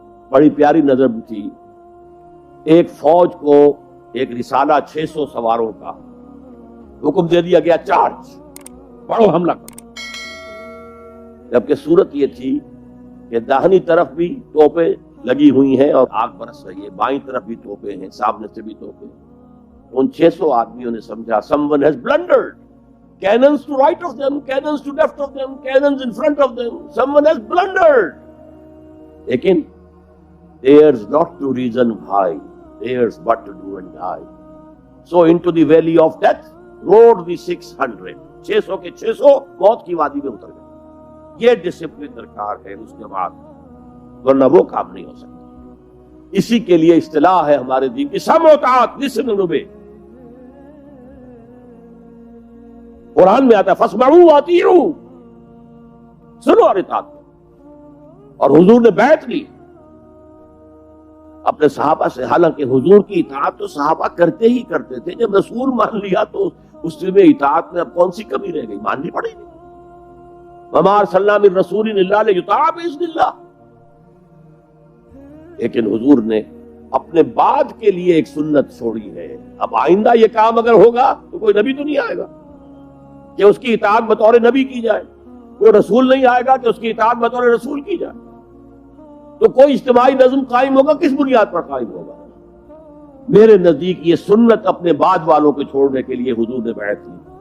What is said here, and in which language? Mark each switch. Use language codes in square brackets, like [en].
[ur] بڑی پیاری نظر تھی. ایک فوج کو ایک رسالہ 600 سواروں کا حکم دے دیا گیا، چارج، بڑو حملہ کرو. جبکہ صورت یہ تھی کہ داہنی طرف بھی توپیں لگی ہوئی ہیں اور آگ برس رہی ہے، بائیں طرف بھی توپیں ہیں، سامنے سے بھی توپیں. ان 600 آدمیوں نے سمجھا [en] someone has blundered. Cannons to right of them, cannons to left of them, cannons in front of them. Someone has blundered. [ur] لیکن [en] there's not to reason why, there's but to do and die. So into the valley of death rode the 600. [ur] 600 کے 600 موت کی وادی میں اتر گئے. یہ discipline درکار ہے اس جماعت، ورنہ وہ کام نہیں ہو سکتا. اسی کے لیے اصطلاح ہے ہمارے دین کی سمع و طاعت، [en] Listen and obey. [ur] قرآن میں آتا ہے [ar] فاسمعوا واطیعوا، [ur] سنو اور اطاعت کرو. اور حضور نے بیعت لی اپنے صحابہ سے. حالانکہ حضور کی اطاعت تو صحابہ کرتے ہی کرتے تھے، جب رسول مان لیا تو اس میں اطاعت میں اب کون سی کمی رہ گئی، ماننی پڑے گی. [ar] وما ارسلنا من رسول الا لیطاع باذن اللہ. [ur] لیکن حضور نے اپنے بعد کے لیے ایک سنت چھوڑی ہے. اب آئندہ یہ کام اگر ہوگا تو کوئی نبی تو نہیں آئے گا کہ اس کی اطاعت بطور نبی کی جائے، کوئی رسول نہیں آئے گا کہ اس کی اطاعت بطور رسول کی جائے. تو کوئی اجتماعی نظم قائم ہوگا، کس بنیاد پر قائم ہوگا؟ میرے نزدیک یہ سنت اپنے بعد والوں کو چھوڑنے کے لیے حضور نے بیعت لی.